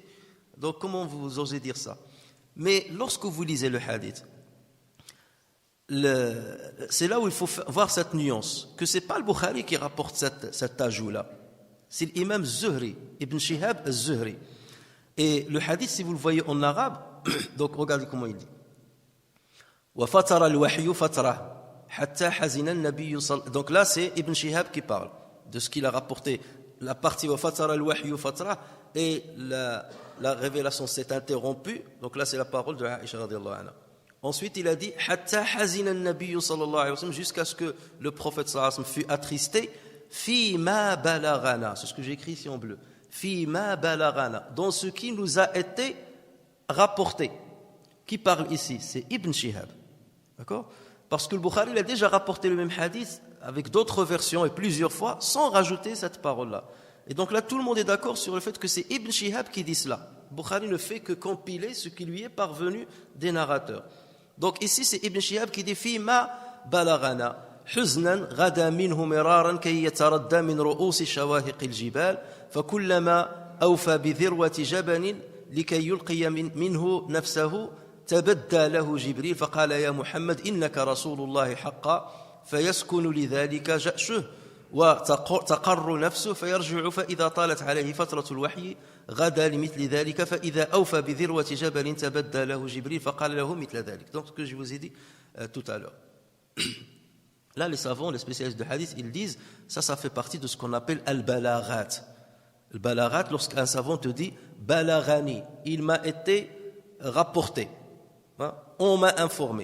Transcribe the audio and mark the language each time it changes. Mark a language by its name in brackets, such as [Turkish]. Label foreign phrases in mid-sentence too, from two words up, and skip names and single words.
[French] Donc comment vous osez dire ça? Mais lorsque vous lisez le hadith, c'est là où il faut voir cette nuance, que ce n'est pas le Bukhari qui rapporte cet ajout-là, c'est l'imam Zuhri, Ibn Shihab al-Zuhri. Et le hadith, si vous le voyez en arabe, donc regardez comment il dit. [Arabic] وَفَتَرَ الْوَحْيُ فَتْرَةً. حتى حزن النبي صلى الله. [French] Donc là, c'est Ibn Shihab qui parle de ce qu'il a rapporté. La partie [Arabic] وفتر الوحي فترة [French] et la révélation s'est interrompue. Donc là, c'est la parole de Aïcha [Arabic] رضي الله عنها. [French] Ensuite, il a dit [Arabic] حتى حزن النبي صلى الله عليه وسلم, [French] jusqu'à ce que le prophète [Arabic] صلى الله عليه وسلم [French] fût attristé. [Arabic] فيما بلغنا, [French] c'est ce que j'ai écrit ici en bleu. [Arabic] فيما بلغنا, [French] dans ce qui nous a été rapporté. Qui parle ici? C'est Ibn Shihab. D'accord? Parce que le Bukhari il a déjà rapporté le même hadith avec d'autres versions et plusieurs fois sans rajouter cette parole-là. Et donc là, tout le monde est d'accord sur le fait que c'est Ibn Shihab qui dit cela. Le Bukhari ne fait que compiler ce qui lui est parvenu des narrateurs. Donc ici, c'est Ibn Shihab qui dit [Arabic] فيما بلغنا. حزنا غدا منه مرارا كي يتردى من رؤوس شواهق الجبال فكلما أوفى بذروة جبل لكي يلقي منه نفسه تبدى له جبريل فقال يا محمد إنك رسول الله حقا فيسكن لذلك جأشه وتقر نفسه فيرجع فإذا طالت عليه فترة الوحي غدا لمثل ذلك فإذا أوفى بذروة جبل تبدى له جبريل فقال له مثل ذلك. [French] Donc ce que je vous ai dit tout à l'heure. Là, les savants, les spécialistes de hadith, ils disent, ça fait partie de ce qu'on appelle al-balaghat. Le balaghat, lorsqu'un savant te dit, balaghani, il m'a été rapporté, hein, on m'a informé.